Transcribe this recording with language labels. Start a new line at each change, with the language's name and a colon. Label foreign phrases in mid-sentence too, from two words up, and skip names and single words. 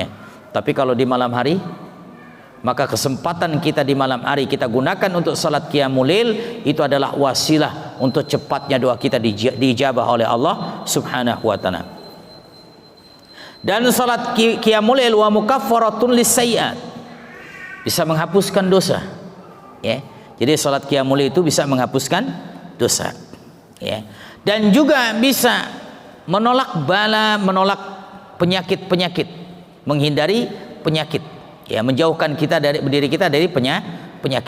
Indonesian: Tapi kalau di malam hari, maka kesempatan kita di malam hari kita gunakan untuk salat
Arabic: قيام الليل,
Indonesian: itu adalah wasilah untuk cepatnya doa kita diijabah oleh Allah
Arabic: سبحانه وتعالى.
Indonesian: Dan salat
Arabic: قيام الليل ومكفرة للسيئات,
Indonesian: bisa menghapuskan dosa, ya. Jadi salat
Arabic: قيام الليل
Indonesian: itu bisa menghapuskan dosa, ya. Dan juga bisa menolak bala, menolak penyakit-penyakit, menghindari penyakit, ya, menjauhkan kita dari diri kita dari penyakit.